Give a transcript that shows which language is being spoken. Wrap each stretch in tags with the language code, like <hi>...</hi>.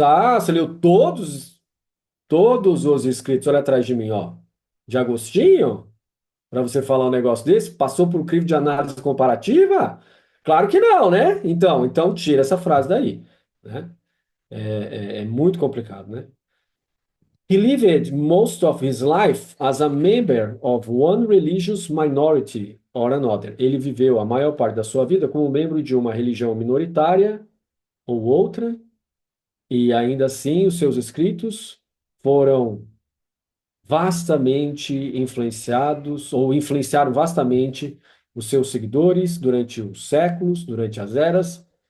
<pt>Ah, você leu todos os escritos, olha atrás de mim, ó. De Agostinho? Para você falar um negócio desse? Passou por um crivo de análise comparativa? Claro que não, né? Então tira essa frase daí, né? É muito complicado, né?</pt> <en>He lived most of his life as a member of one religious minority or another.</en> <pt>Ele viveu a maior parte da sua vida como membro de uma religião minoritária ou outra, e ainda assim os seus escritos foram vastamente influenciados ou influenciaram vastamente os seus seguidores durante os séculos, durante as eras,</pt>